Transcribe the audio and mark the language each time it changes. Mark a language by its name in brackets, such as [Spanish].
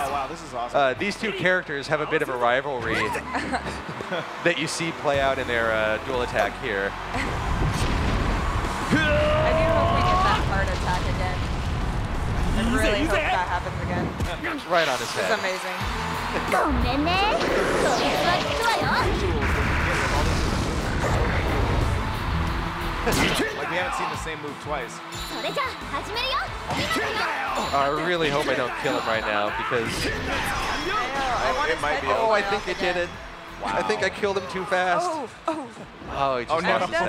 [English] Oh, wow, this is awesome. These two characters have a bit of a rivalry that you see play out in their dual attack here. I do hope we get that heart attack again. I really hope that happens again. Right on his head. It's amazing. [Japanese] ごめんねそれは聞くわよ [English] Like, we haven't seen the same move twice. [Japanese] それじゃあ始めるよ [English] I really hope I don't kill him right now, because... It might be. Oh, I think I did it. Wow. I think I killed him too fast. Oh, he just lost his does